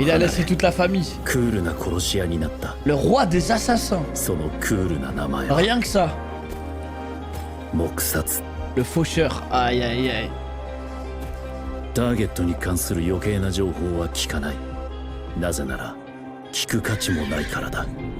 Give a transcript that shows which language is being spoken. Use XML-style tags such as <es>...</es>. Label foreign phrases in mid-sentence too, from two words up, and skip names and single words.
<fr>Il a</fr> <ja>離れ</ja> <fr>laissé toute la famille.</fr> <ja>クールな殺し屋になった。</ja> <fr>Le roi des assassins.</fr> <ja>そのクールな名前は</ja> <fr>Rien que ça.</fr> <ja>黙殺。</ja> <fr>Le faucheur. Aïe aïe aïe.</fr> <ja>ターゲットに関する余計な情報は聞かない。なぜなら聞く価値もないからだ。</ja>